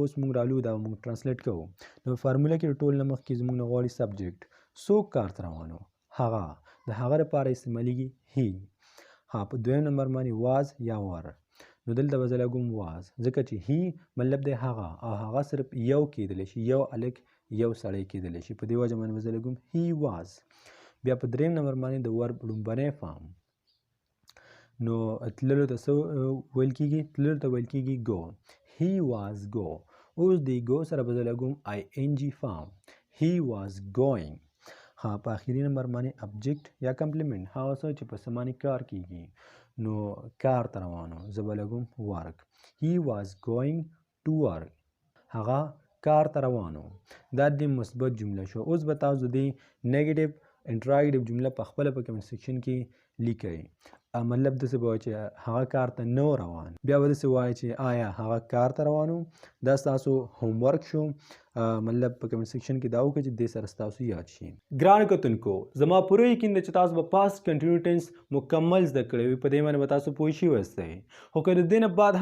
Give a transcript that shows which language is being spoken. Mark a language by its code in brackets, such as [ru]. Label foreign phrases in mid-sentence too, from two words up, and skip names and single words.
[ps] اوس موږ رالو دا موږ ترانسلیټ کوو نو فارموله کې ټول نه مخکې زموږ نه غواړي سبجیکټ څوک کار ته روان وو هغه د هغه لپاره استعمالیږي هی ها په دویم نمبر باندې واز یا ور نو دلته به زه لګوم واز ځکه چې هی مطلب دی هغه او هغه صرف یو کېدلی شي یو هلک یو سړی کېدلی شي په دې وجه باندې به زه لګوم [en] he was [ps] بیا په دریم نمبر باندې د ور لومبنی فارم نو تللو ته څه ویل کېږي تللو ته ویل کېږي ګو [en] he was go [ps] اوس د go سره به زه لګوم ing فارم [en] he was going [ps] ها په اخري نمبر باندې ابجیکټ یا کمپلیمنټ هغه څه چې په څه باندې کار کېږي نو کار ته روان وو زه به لګوم work [en] he was going to work [ps] هغه کار ته روان وو دا د مثبت جمله شو اوس به تاسو د [en] negative interrogative [ps] جمله په خپله په [en] comment section [ps] کې لیکئ مطلب داسې به وایي چې هغه کار ته نه روان بیا به داسې وایي چې آیا هغه کار ته روان و دا ستاسو [en] home work [ps] شو مطلب په [en] comment section [ps] کې دا وکړئ چې دې سره ستاسو یاد شي ګرانو کتونکو زما پوره یقین دی چې تاسو به [en] past continuous tense [ps] مکمل زده کړی وي په دې باندې به تاسو پوه شوي اوسئ خو که د دې نه بعد